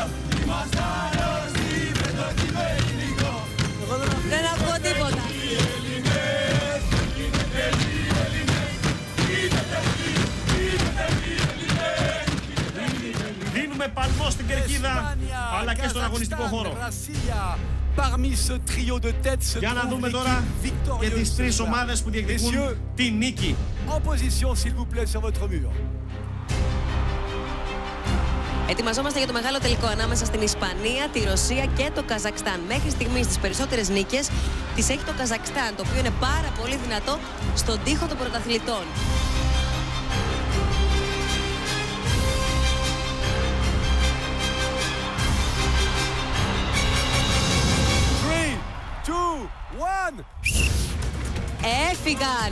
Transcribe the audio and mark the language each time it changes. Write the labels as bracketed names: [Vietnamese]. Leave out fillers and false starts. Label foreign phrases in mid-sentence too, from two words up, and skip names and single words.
[Greek] Είμαστε αρρώστοι με το κοινό ελληνικό! Δεν ακούω τίποτα! Δίνουμε παλμό στην κερκίδα. αλλά και στον αγωνιστικό χώρο. [French] Parmi ce trio de tête se [Greek] Για να [French] trouve [Greek] δούμε τώρα και τις τρεις ομάδες που διεκδικούν τη νίκη. [French] En position, s'il vous plaît, sur votre mur. [Greek] Ετοιμαζόμαστε για το μεγάλο τελικό ανάμεσα στην Ισπανία, τη Ρωσία και το Καζακστάν. Μέχρι στιγμής τις περισσότερες νίκες τις έχει το Καζακστάν, το οποίο είναι πάρα πολύ δυνατό στον τοίχο των πρωταθλητών. Έφυγαν!